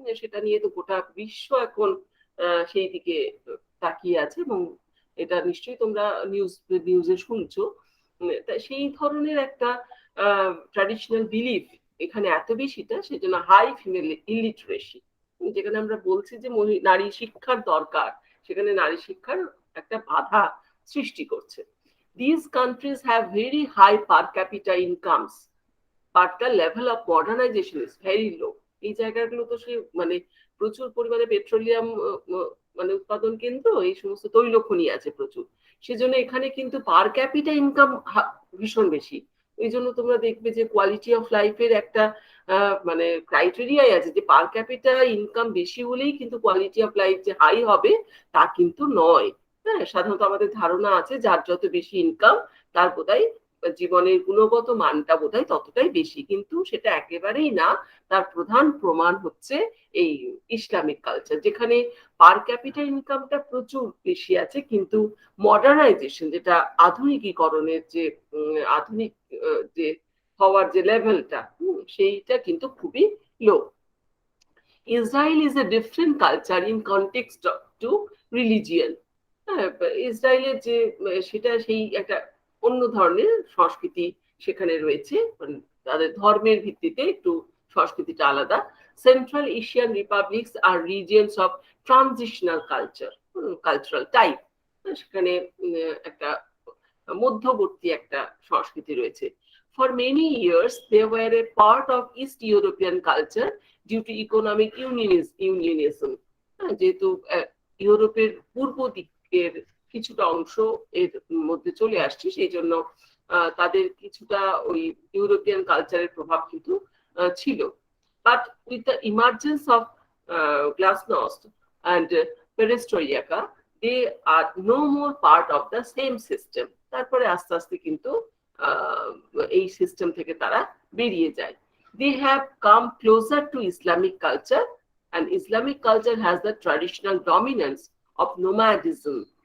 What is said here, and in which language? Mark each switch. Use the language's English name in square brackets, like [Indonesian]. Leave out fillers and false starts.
[Bangla] সেটা নিয়ে তো গোটা বিশ্ব এখন সেই দিকে তাকিয়ে আছে এবং এটা নিশ্চয়ই তোমরা নিউজে শুনছো। সেই ধরনের একটা ট্র্যাডিশনাল বিলিফ এখানে এত বেশিটা, সেজন্য [English] High female illiteracy. [Bangla] যেখানে আমরা বলছি যে নারী শিক্ষার দরকার, সেখানে নারী শিক্ষার একটা বাধা সৃষ্টি করছে। [English] These countries have very high per capita incomes, but the level of modernization is very low. [Bangla] এই জায়গাগুলো তো সে মানে প্রচুর পরিমাণে পেট্রোলিয়াম মানে উৎপাদন কেন্দ্র, এই সমস্ত তৈল খনি আছে প্রচুর, সেজন্য এখানে কিন্তু পার ক্যাপিটা ইনকাম ভীষণ বেশি। এই জন্য তোমরা দেখবে যে কোয়ালিটি অফ লাইফের একটা মানে ক্রাইটেরিয়াই আছে যে পার ক্যাপিটা ইনকাম বেশি হলেই কিন্তু কোয়ালিটি অফ লাইফ যে হাই হবে তা কিন্তু নয়। হ্যাঁ, সাধারণত আমাদের ধারণা আছে যার যত বেশি ইনকাম তার বোধহয় জীবনের গুণগত মানটা বোধহয় ততটাই বেশি, কিন্তু সেটা একেবারেই না। তার প্রধান প্রমাণ হচ্ছে এই ইসলামিক কালচার, যেখানে পার ক্যাপিটা ইনকামটা প্রচুর বেশি আছে, কিন্তু মডার্নাইজেশন যেটা আধুনিকীকরণের যে আধুনিক যে হওয়ার যে লেভেলটা সেইটা কিন্তু খুবই লো। [English] Israel is a different culture in context to religion. [Bangla] ইসরায়েলের যে সেটা সেই একটা অন্য ধরনের সংস্কৃতি সেখানে রয়েছে, তাদের ধর্মের ভিত্তিতে একটু সংস্কৃতিটা আলাদা। [English] central Asian republics আর regions of transitional cultural type, [Bangla] সেখানে একটা মধ্যবর্তী একটা সংস্কৃতি রয়েছে। [English] For many years they were a part of East European culture due to economic unionism. [Bangla] যেহেতু ইউরোপের পূর্ব দিকের কিছুটা অংশ এর মধ্যে চলে আসছে, সেই জন্য তাদের কিছুটা ওই ইউরোপিয়ান কালচারের প্রভাব কিন্তু ছিল। [English] But with the emergence of glasnost and perestroika, they are no more part of the same system. [Bangla] তারপরে আস্তে আস্তে কিন্তু এই সিস্টেম থেকে তারা বেরিয়ে যায়। [English] They have come closer to Islamic culture, and Islamic culture has the traditional dominance of nomadism,